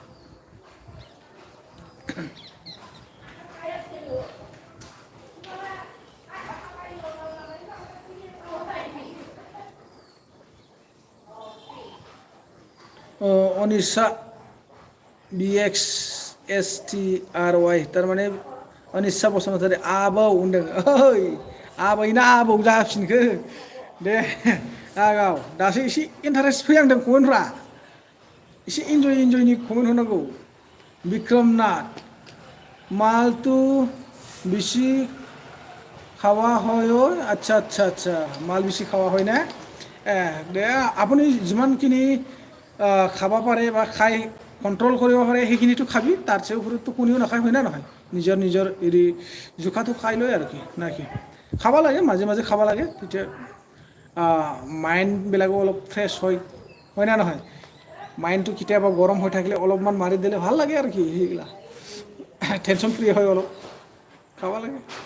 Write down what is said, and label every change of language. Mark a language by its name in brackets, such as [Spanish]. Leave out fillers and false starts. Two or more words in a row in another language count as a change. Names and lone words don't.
[Bodo] अनिशा BXSTRY थारमाने अनिशा बसुमतारी आबौ होनदों ओइ आबैना आबौ जाफिनखो दे आगाव दासो एसे इन्टारेस्ट फैहांदों कमेन्टफ्रा एसे इन्जयनि कमेन्ट होनांगौ বিক্রম নাথ [Assamese] মালটো বেশি খাওয়া হয় আচ্ছা আচ্ছা আচ্ছা মাল বেশি খাওয়া হয় না দে আপুনি যিমানখিনি খাব পাৰে বা খাই কণ্ট্ৰল কৰিব পাৰে সেইখিনিতো খাবি তাৰ চেয়ে ওপৰততো কোনেও নাখায় হয় না নহয় নিজৰ হেৰি জোখাটো খাই লয় আৰু কি না কি খাব লাগে মাজে মাজে খাব লাগে তেতিয়া মাইণ্ডবিলাকো অলপ ফ্ৰেছ হয় না নহয় মাইণ্ডটো কেতিয়াবা গৰম হৈ থাকিলে অলপমান মাৰি দিলে ভাল লাগে আৰু কি সেইগিলা [English] tension free [Assamese] হয় অলপ খাব লাগে